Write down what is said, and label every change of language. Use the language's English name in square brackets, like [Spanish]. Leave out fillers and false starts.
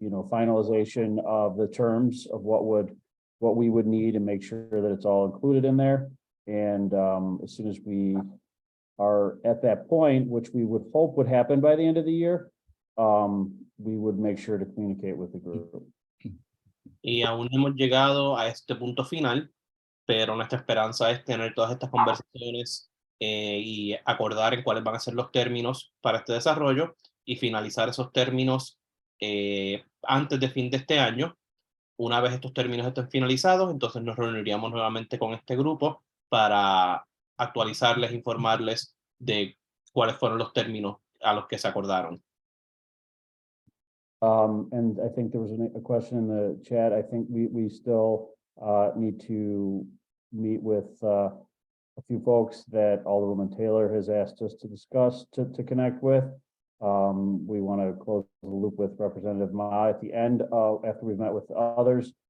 [English] finalization of the terms of what we would need and make sure that it's all included in there. And as soon as we are at that point, which we would hope would happen by the end of the year, we would make sure to communicate with the group. [Spanish] Y aún no hemos llegado a este punto final, pero nuestra esperanza es tener todas estas conversaciones y acordar en cuáles van a ser los términos para este desarrollo y finalizar esos términos antes de fin de este año. Una vez estos términos estén finalizados, entonces nos reuniríamos nuevamente con este grupo para actualizarles, informarles de cuáles fueron los términos a los que se acordaron. [English] And I think there was a question in the chat. I think we still need to meet with a few folks that Alderwoman Taylor has asked us to discuss, to connect with. We want to close the loop with Representative Ma at the end after we've met with others.